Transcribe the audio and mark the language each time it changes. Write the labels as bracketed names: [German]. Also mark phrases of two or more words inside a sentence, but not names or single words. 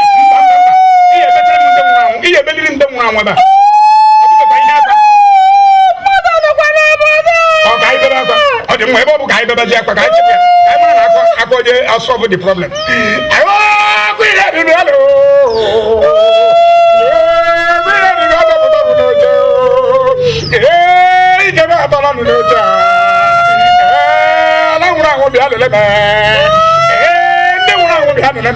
[Igbo] Mba, mba, mba. Ihe ebetara m ndị nwụrụ anwụ. Ihe ebeliri ndị nwụrụ anwụ ebe a. Ọ bụghịkwa ihe akwa. Ọ ka anyị bebe akwa. Ọ dị mma, ebe ọ bụ ka anyị bebezi akwa, ka anyị chịpụ ya. Ka anyị mara na akwa, akwa onye [English] solve the problem. [Igbo] Ayo, akwa ihe dibịa alụ. Akwa ihe dibịa alụ pụta bụ n'oche. Ee, ike m atọrọ nụ n'oche a. Ee, ala nwụrụ anwụ bịa lele m. Ee, ndị nwụrụ anwụ bịa lele m.